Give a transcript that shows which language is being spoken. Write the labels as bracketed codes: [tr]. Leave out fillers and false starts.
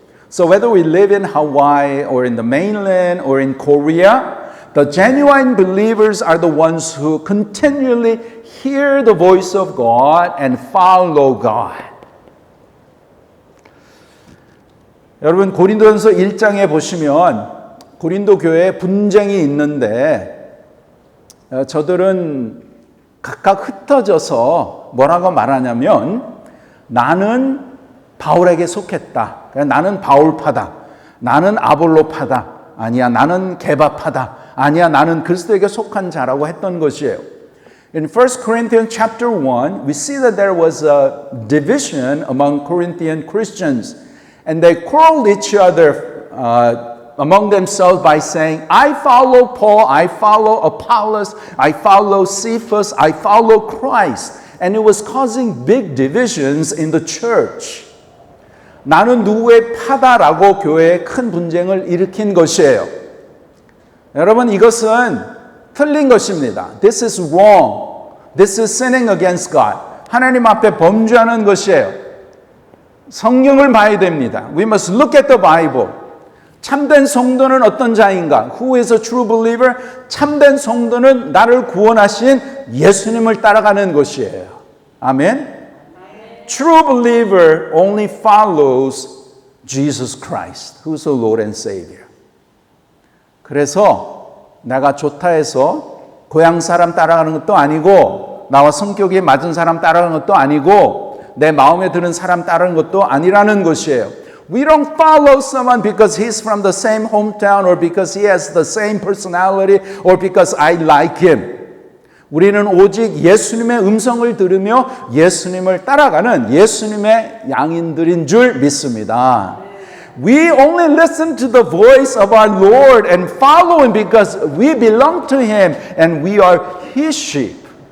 [en] So whether we live in Hawaii or in the mainland or in Korea, the genuine believers are the ones who continually hear the voice of God and follow God. [ko] 여러분, 고린도전서 1장에 보시면 고린도 교회에 분쟁이 있는데 저들은 각각 흩어져서 뭐라고 말하냐면 나는 바울에게 속했다. 나는 바울파다. 나는 아볼로파다. 아니야, 나는 게바파다. 아니야, 나는 그리스도에게 속한 자라고 했던 것이에요. [en] In 1 Corinthians chapter 1, we see that there was a division among Corinthian Christians. And they quarreled each other among themselves by saying, I follow Paul, I follow Apollos, I follow Cephas, I follow Christ. And it was causing big divisions in the church. [ko] 나는 누구의 파다라고 교회에 큰 분쟁을 일으킨 것이에요. 여러분, 이것은 틀린 것입니다. [en] This is wrong. This is sinning against God. [ko] 하나님 앞에 범죄하는 것이에요. 성경을 봐야 됩니다. [en] We must look at the Bible. [ko] 참된 성도는 어떤 자인가? [en] Who is a true believer? [ko] 참된 성도는 나를 구원하신 예수님을 따라가는 것이에요. 아멘. [en] True believer only follows Jesus Christ, who's the Lord and Savior. [ko] 그래서 내가 좋다 해서 고향 사람 따라가는 것도 아니고 나와 성격이 맞은 사람 따라가는 것도 아니고 내 마음에 드는 사람 따르는 것도 아니라는 것이에요. [en] We don't follow someone because he's from the same hometown or because he has the same personality or because I like him. [ko] 우리는 오직 예수님의 음성을 들으며 예수님을 따라가는 예수님의 양인들인 줄 믿습니다. [en] We only listen to the voice of our Lord and follow him because we belong to him and we are his sheep.